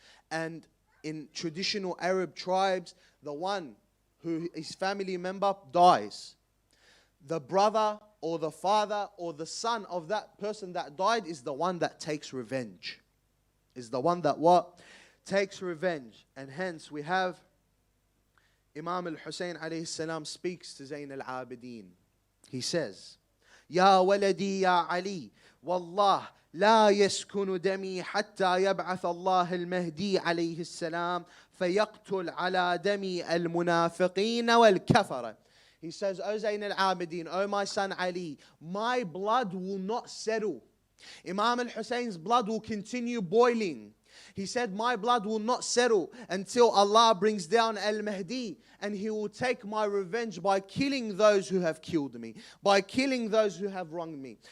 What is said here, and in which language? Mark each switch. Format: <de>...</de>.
<en>And in traditional Arab tribes, the one who his family member dies, the brother or the father or the son of that person that died is the one that takes revenge. Is the one that what? Takes revenge. And hence we have Imam al-Hussain alayhi salam speaks to Zayn al-Abidin. He says,</en> <ar>Ya waladi ya Ali, wallah لا يسكن دمي حتى يبعث الله المهدي عليه السلام فيقتل على دمي المنافقين والكفرة.</ar> <en>He says, O Zayn al-Abidin, O my son Ali, my blood will not settle. Imam al-Hussein's blood will continue boiling. He said, my blood will not settle until Allah brings down al-Mahdi, and he will take my revenge by killing those who have killed me, by killing those who have wronged me.</en>